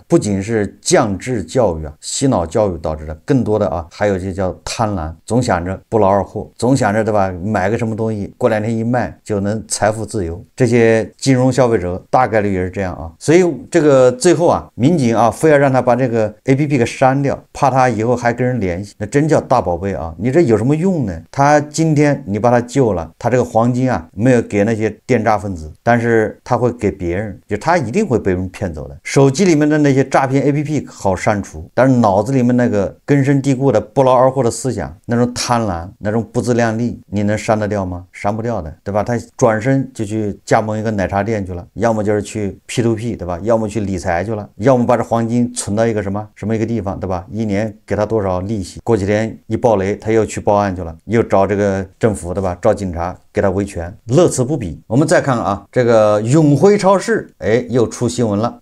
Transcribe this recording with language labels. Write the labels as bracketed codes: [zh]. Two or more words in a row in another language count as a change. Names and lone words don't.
[zh] 不僅是降智教育啊，洗腦教育導致的，更多的啊還有這叫貪婪，總想着不勞而獲，總想着對吧？買個什麼東西，過2天一賣就能財富自由。這些金融消費者大概率也是這樣啊，所以這個最後啊，民警啊非要讓他把這個 APP 給刪掉，怕他以後還跟人聯繫，那真叫大寶貝啊！你這有什麼用呢？他今天你把他救了，他這個黃金啊沒有給那些電詐分子，但是他會給別人，就他一定會被人騙走的。手機裡面的那些詐騙 APP 好刪除，但是腦子裡面那個根深蒂固的不勞而獲的思想，那種貪婪，那種不自量力，你能刪得掉嗎？刪不掉的，對吧？他轉身就去加盟一個奶茶店去了，要麼就是去 P2P， 對吧？要麼去理財去了，要麼把這黃金存到一個什麼一個地方，對吧？一年給他多少利息，過幾天一爆雷，他又去報案去了，又找這個政府，對吧？找警察給他維權，樂此不疲。我們再看啊，這個永輝超市，哎，又出新聞了。